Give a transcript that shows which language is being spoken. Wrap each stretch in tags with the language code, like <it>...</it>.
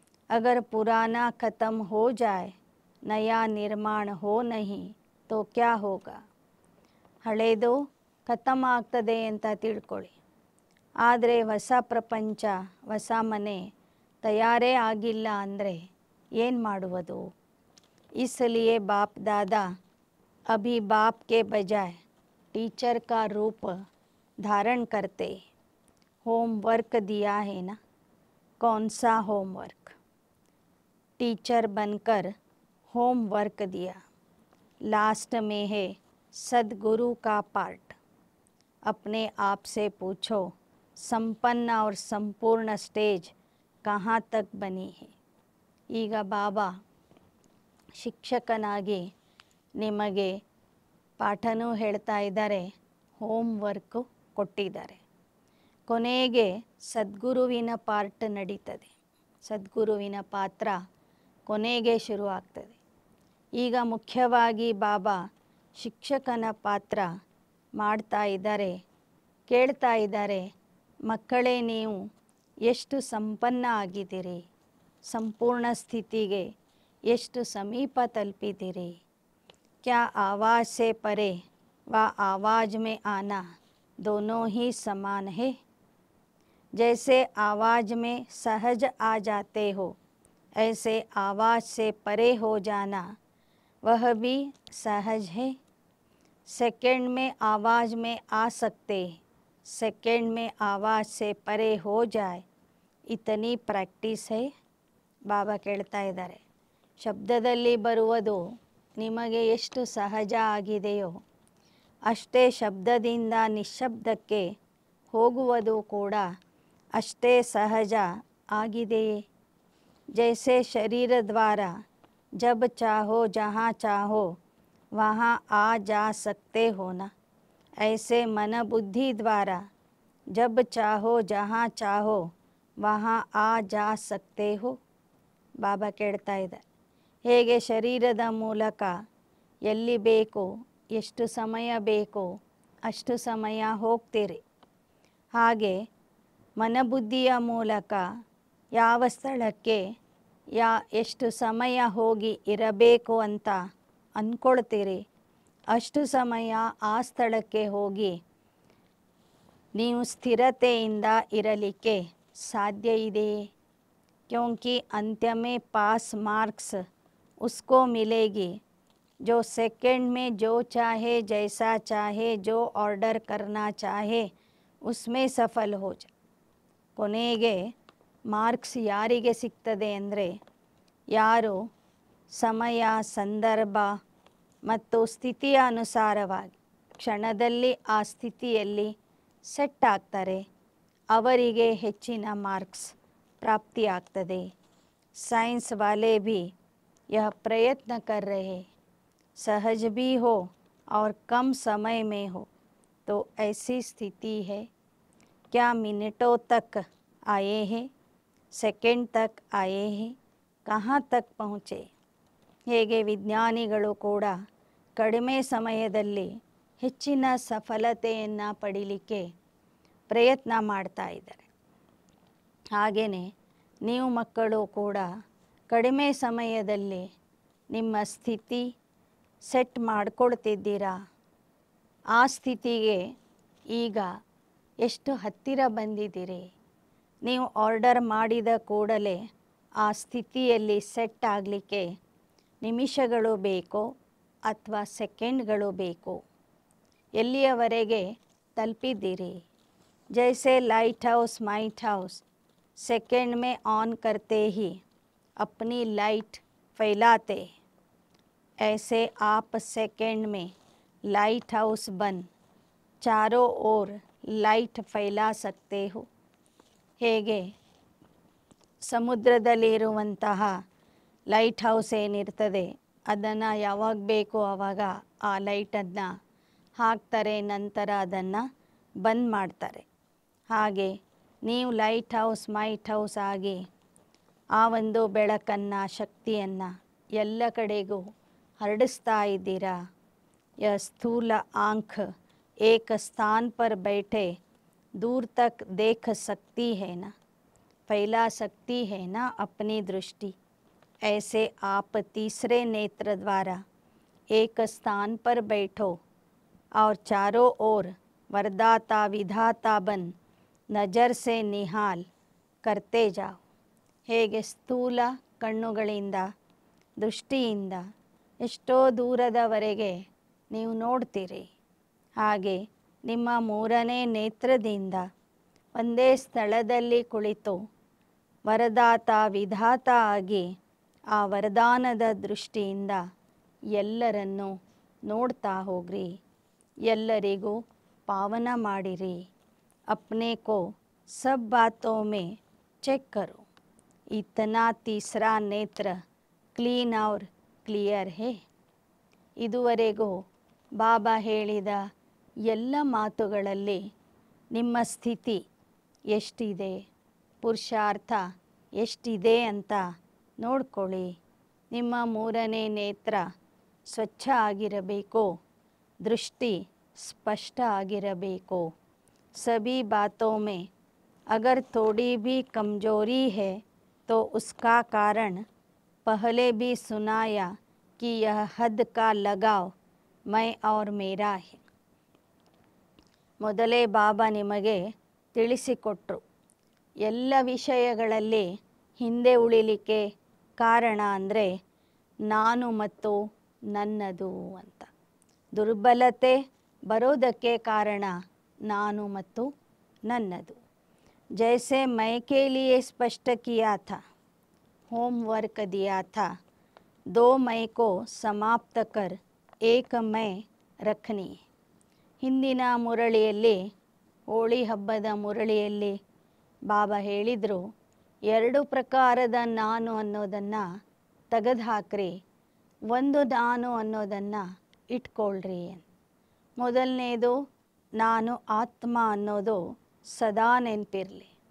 <hi>ಅಗರ್ ಪುರಾಣ ಖತಮ್ ಹೋ ಜಾಯ್ ನಯಾ ನಿರ್ಮಾಣ ಹೋ ನಹಿ ತೋ ಕ್ಯಾ ಹೋಗ.</hi> <kn>ಹಳೇದು ಖತಮ್ ಆಗ್ತದೆ ಅಂತ ತಿಳ್ಕೊಳ್ಳಿ, ಆದರೆ ಹೊಸ ಪ್ರಪಂಚ ಹೊಸ ಮನೆ ತಯಾರೇ ಆಗಿಲ್ಲ ಅಂದರೆ ಏನು ಮಾಡುವುದು?</kn> <hi>इसलिए बाप दादा अभी बाप के बजाय टीचर का रूप धारण करते। होमवर्क दिया है ना, कौन सा होमवर्क? टीचर बनकर होमवर्क दिया। लास्ट में है सद्गुरु का पार्ट। अपने आप से पूछो, संपन्न और संपूर्ण स्टेज कहाँ तक बनी है?</hi> <kn>ಈಗ ಬಾಬಾ ಶಿಕ್ಷಕನಾಗಿ ನಿಮಗೆ ಪಾಠನೂ ಹೇಳ್ತಾ ಇದ್ದಾರೆ, ಹೋಮ್ ವರ್ಕು ಕೊಟ್ಟಿದ್ದಾರೆ. ಕೊನೆಗೆ ಸದ್ಗುರುವಿನ ಪಾರ್ಟ್ ನಡೀತದೆ. ಸದ್ಗುರುವಿನ ಪಾತ್ರ ಕೊನೆಗೆ ಶುರುವಾಗ್ತದೆ. ಈಗ ಮುಖ್ಯವಾಗಿ ಬಾಬಾ ಶಿಕ್ಷಕನ ಪಾತ್ರ ಮಾಡ್ತಾ ಇದ್ದಾರೆ. ಕೇಳ್ತಾ ಇದ್ದಾರೆ, ಮಕ್ಕಳೇ ನೀವು ಎಷ್ಟು ಸಂಪನ್ನ ಆಗಿದ್ದೀರಿ, ಸಂಪೂರ್ಣ ಸ್ಥಿತಿಗೆ ಎಷ್ಟು ಸಮೀಪ ತಲುಪಿದ್ದೀರಿ.</kn> <hi>क्या आवाज़ से परे व आवाज़ में आना दोनों ही समान है? जैसे आवाज़ में सहज आ जाते हो, ऐसे आवाज़ से परे हो जाना वह भी सहज है. सेकंड में आवाज़ में आ सकते, सेकंड में आवाज़ से परे हो जाए, इतनी प्रैक्टिस है.</hi> <kn>ಬಾಬಾ ಕೇಳ್ತಾ ಇದ್ದಾರೆ, ಶಬ್ದದಲ್ಲಿ ಬರುವುದು ನಿಮಗೆ ಎಷ್ಟು ಸಹಜ ಆಗಿದೆಯೋ ಅಷ್ಟೇ ಶಬ್ದದಿಂದ ನಿಶ್ಶಬ್ದಕ್ಕೆ ಹೋಗುವುದು ಕೂಡ ಅಷ್ಟೇ ಸಹಜ ಆಗಿದೆಯೇ.</kn> <hi>ಜೈಸೆ ಶರೀರ ದ್ವಾರ ಜಬ್ ಚಾಹೋ ಜहाँ चाहो वहाँ आ जा सकते हो ना, ऐसे मन बुद्धि द्वारा जब चाहो जहाँ चाहो वहाँ आ जा सकते हो.</hi> <kn>ಬಾಬಾ ಕೇಳ್ತಾ ಇದ್ದಾರೆ, ಹೇಗೆ ಶರೀರದ ಮೂಲಕ ಎಲ್ಲಿ ಬೇಕೋ ಎಷ್ಟು ಸಮಯ ಬೇಕೋ ಅಷ್ಟು ಸಮಯ ಹೋಗ್ತೀರಿ, ಹಾಗೆ ಮನಬುದ್ಧಿಯ ಮೂಲಕ ಯಾವ ಸ್ಥಳಕ್ಕೆ ಎಷ್ಟು ಸಮಯ ಹೋಗಿ ಇರಬೇಕು ಅಂತ ಅಂದ್ಕೊಳ್ತೀರಿ ಅಷ್ಟು ಸಮಯ ಆ ಸ್ಥಳಕ್ಕೆ ಹೋಗಿ ನೀವು ಸ್ಥಿರತೆಯಿಂದ ಇರಲಿಕ್ಕೆ ಸಾಧ್ಯ ಇದೆಯೇ.</kn> <hi>क्योंकि अंत्य में पास मार्क्स उसको मिलेगी जो सेकंड में जो चाहे जैसा चाहे जो ऑर्डर करना चाहे उसमें सफल हो जाए.</hi> <kn>ಕೊನೆಗೆ ಮಾರ್ಕ್ಸ್ ಯಾರಿಗೆ ಸಿಗ್ತದೆ ಅಂದರೆ ಯಾರು ಸಮಯ ಸಂದರ್ಭ ಮತ್ತು ಸ್ಥಿತಿಯ ಅನುಸಾರವಾಗಿ ಕ್ಷಣದಲ್ಲಿ ಆ ಸ್ಥಿತಿಯಲ್ಲಿ ಸೆಟ್ ಆಗ್ತಾರೆ, ಅವರಿಗೆ ಹೆಚ್ಚಿನ ಮಾರ್ಕ್ಸ್ प्राप्ति ಆಗ್ತದೆ.</kn> <hi>साइंस वाले भी यह प्रयत्न कर रहे, सहज भी हो और कम समय में हो तो ऐसी स्थिति है. क्या मिनटों तक आए हैं, सेकंड तक आए हैं, कहाँ तक पहुँचे.</hi> <kn>ಹೇಗೆ ವಿಜ್ಞಾನಿಗಳು ಕೂಡ ಕಡಿಮೆ ಸಮಯದಲ್ಲಿ ಹೆಚ್ಚಿನ ಸಫಲತೆಯನ್ನು ಪಡೀಲಿಕ್ಕೆ ಪ್ರಯತ್ನ ಮಾಡ್ತಾ ಇದ್ದಾರೆ, ಹಾಗೆಯೇ ನೀವು ಮಕ್ಕಳು ಕೂಡ ಕಡಿಮೆ ಸಮಯದಲ್ಲಿ ನಿಮ್ಮ ಸ್ಥಿತಿ ಸೆಟ್ ಮಾಡಿಕೊಳ್ತಿದ್ದೀರಾ. ಆ ಸ್ಥಿತಿಗೆ ಈಗ ಎಷ್ಟು ಹತ್ತಿರ ಬಂದಿದ್ದೀರಿ. ನೀವು ಆರ್ಡರ್ ಮಾಡಿದ ಕೂಡಲೇ ಆ ಸ್ಥಿತಿಯಲ್ಲಿ ಸೆಟ್ ಆಗಲಿಕ್ಕೆ ನಿಮಿಷಗಳು ಬೇಕೋ ಅಥವಾ ಸೆಕೆಂಡ್ಗಳು ಬೇಕೋ, ಎಲ್ಲಿಯವರೆಗೆ ತಲುಪಿದ್ದೀರಿ.</kn> <hi>जैसे light house might house second में ऑन करते ही अपनी लाइट फैलाते, ऐसे आप सेकंड में लाइट हाउस बन चारों ओर लाइट फैला सकते हो.</hi> <kn>ಹೇಗೆ ಸಮುದ್ರದಲ್ಲಿರುವಂತಹ ಲೈಟ್ ಹೌಸ್ ಏನಿರ್ತದೆ ಅದನ್ನು ಯಾವಾಗ ಬೇಕೋ ಆವಾಗ ಆ ಲೈಟನ್ನು ಹಾಕ್ತಾರೆ, ನಂತರ ಅದನ್ನು ಬಂದ್ ಮಾಡ್ತಾರೆ. ಹಾಗೆ ನೀವು ಲೈಟ್ ಹೌಸ್ ಮೈಟ್ ಹೌಸ್ ಆಗಿ ಆ ಒಂದು ಬೆಳಕನ್ನು ಶಕ್ತಿಯನ್ನು ಎಲ್ಲ ಕಡೆಗೂ ಹರಡಿಸ್ತಾ ಇದ್ದೀರಾ.</kn> <hi>यह स्थूल आँख एक स्थान पर बैठे दूर तक देख सकती है ना, फैला सकती है ना अपनी दृष्टि. ऐसे आप तीसरे नेत्र द्वारा एक स्थान पर बैठो और चारों ओर वरदाता विधाता बन नज़र से निहाल करते जाओ.</hi> <kn>ಹೇಗೆ ಸ್ಥೂಲ ಕಣ್ಣುಗಳಿಂದ ದೃಷ್ಟಿಯಿಂದ ಎಷ್ಟೋ ದೂರದವರೆಗೆ ನೀವು ನೋಡ್ತೀರಿ, ಹಾಗೆ ನಿಮ್ಮ ಮೂರನೇ ನೇತ್ರದಿಂದ ಒಂದೇ ಸ್ಥಳದಲ್ಲಿ ಕುಳಿತು ವರದಾತ ವಿಧಾತ ಆಗಿ ಆ ವರದಾನದ ದೃಷ್ಟಿಯಿಂದ ಎಲ್ಲರನ್ನೂ ನೋಡ್ತಾ ಹೋಗ್ರಿ, ಎಲ್ಲರಿಗೂ ಪಾವನ ಮಾಡಿರಿ.</kn> <hi>अपने को सब बातों में चेक करो. इतना तीसरा नेत्र क्लीन और क्लियर है.</hi> <kn>ಇದುವರೆಗೂ ಬಾಬಾ ಹೇಳಿದ ಎಲ್ಲ ಮಾತುಗಳಲ್ಲಿ ನಿಮ್ಮ ಸ್ಥಿತಿ ಎಷ್ಟಿದೆ, ಪುರುಷಾರ್ಥ ಎಷ್ಟಿದೆ ಅಂತ ನೋಡ್ಕೊಳ್ಳಿ. ನಿಮ್ಮ ಮೂರನೇ ನೇತ್ರ ಸ್ವಚ್ಛ ಆಗಿರಬೇಕು, ದೃಷ್ಟಿ ಸ್ಪಷ್ಟ ಆಗಿರಬೇಕು.</kn> <hi>सभी बातों में अगर थोड़ी भी कमजोरी है तो उसका कारण पहले भी सुनाया कि यह हद का लगाव मैं और मेरा है.</hi> <kn>ಮೊದಲೇ ಬಾಬಾ ನಿಮಗೆ ತಿಳಿಸಿಕೊಟ್ರು, ಎಲ್ಲ ವಿಷಯಗಳಲ್ಲಿ ಹಿಂದೆ ಉಳಿಲಿಕ್ಕೆ ಕಾರಣ ಅಂದರೆ ನಾನು ಮತ್ತು ನನ್ನದು ಅಂತ. ದುರ್ಬಲತೆ ಬರೋದಕ್ಕೆ ಕಾರಣ ನಾನು ಮತ್ತು ನನ್ನದು.</kn> <hi>जैसे मैं के लिए स्पष्ट किया था, होमवर्क दिया था, 2 मैं को समाप्त कर 1 मैं रखनी.</hi> <kn>ಹಿಂದಿನ ಮುರಳಿಯಲ್ಲಿ, ಹೋಳಿ ಹಬ್ಬದ ಮುರಳಿಯಲ್ಲಿ ಬಾಬಾ ಹೇಳಿದರು, 2 ಪ್ರಕಾರದ ನಾನು ಅನ್ನೋದನ್ನು ತೆಗೆದುಹಾಕ್ರಿ, ಒಂದು ನಾನು ಅನ್ನೋದನ್ನು ಇಟ್ಕೊಳ್ರಿ. ಮೊದಲನೇದು ನಾನು ಆತ್ಮ ಅನ್ನೋದು ಸದಾ ನೆನಪಿರಲಿ.</kn>